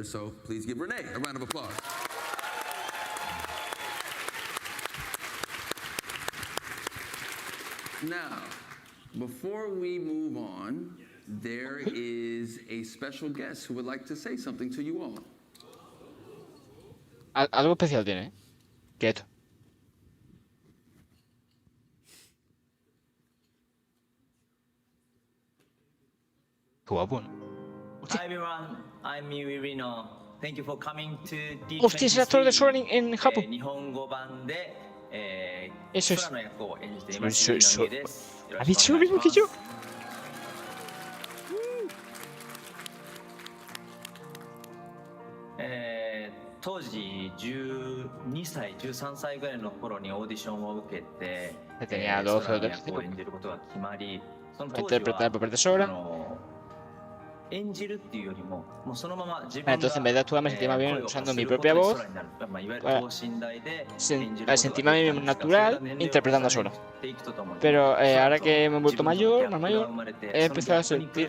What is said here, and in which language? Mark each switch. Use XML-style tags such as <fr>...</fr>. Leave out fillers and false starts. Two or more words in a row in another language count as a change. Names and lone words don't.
<en>So please give Renee a round of applause. Now, before we move on, there is a special guest who would like to say something to you all.</en> <es>Algo especial tiene, Quieto. Qué guapo, ¿no?</es> <en>Hi everyone, I'm Miwirino. Thank you for coming to the</en> <es>Hostia, es el actor de Sora en Japón.</es> <ja>日本語版で、</ja> <es>Eso es.</es> <ja>空の役を演じていますMiwirinoです。</ja> <es>¿Ha dicho lo mismo que yo?</es> <ja>当時12歳、13歳ぐらいの頃にオーディションを受けて、</ja> <es>Tenía 12</es> <ja>空</ja> <es>o</es> <ja>の役を</ja> <es>13.</es> <ja>演じることが決まり、その当時</ja> <es>Interpretar el papel de Sora.</es> <ja>は</ja> <es>Entonces en vez de actuar me sentía más bien usando mi propia voz para sentirme a mí mismo natural interpretando solo. Pero ahora que me he vuelto mayor, más mayor, he empezado a sentir...</es>